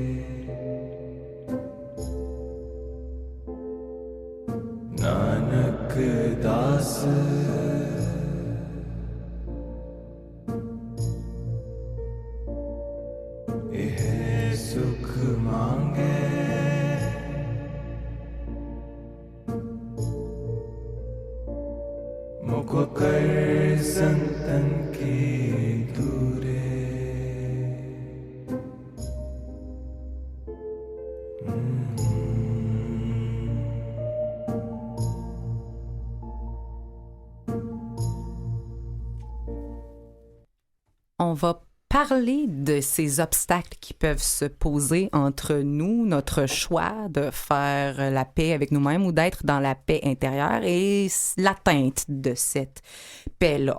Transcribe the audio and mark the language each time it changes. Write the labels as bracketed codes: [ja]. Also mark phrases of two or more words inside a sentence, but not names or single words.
[pa] ਨਾਨਕ ਦਾਸ ਇਹੁ ਸੁਖੁ ਮਾਗੈ ਮੋ ਕਉ ਕਰਿ ਸੰਤਨ ਕੀ ਧੂਰੇ [fr] On va parler de ces obstacles qui peuvent se poser entre nous, notre choix de faire la paix avec nous-mêmes ou d'être dans la paix intérieure et l'atteinte de cette paix-là.